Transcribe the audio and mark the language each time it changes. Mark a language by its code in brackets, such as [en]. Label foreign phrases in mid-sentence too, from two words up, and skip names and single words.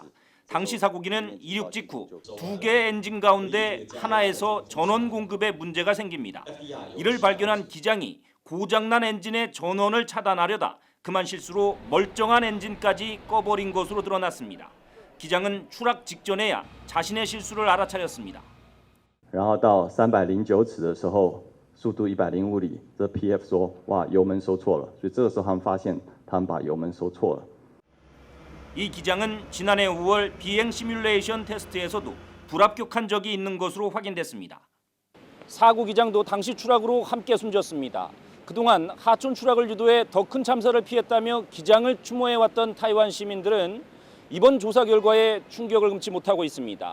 [ko] 당시 사고기는 이륙 직후 2개의 엔진 가운데 하나에서 전원 공급에 문제가 생깁니다. 이를 발견한 기장이 고장난 엔진의 전원을 차단하려다 그만 실수로 멀쩡한 엔진까지 꺼버린 것으로 드러났습니다. 기장은 추락 직전에야 자신의 실수를 알아차렸습니다. [zh] 然后到309尺的时候，速度105里，这 PF 说哇油门收错了，所以这个时候他们发现他们把油门收错了。 [ko] 이 기장은 지난해 5월 비행 시뮬레이션 테스트에서도 불합격한 적이 있는 것으로 확인됐습니다. 사고 기장도 당시 추락으로 함께 숨졌습니다. 그동안 하천 추락을 유도해 더 큰 참사를 피했다며 기장을 추모해왔던 타이완 시민들은 이번 조사 결과에 충격을 금치 못하고 있습니다.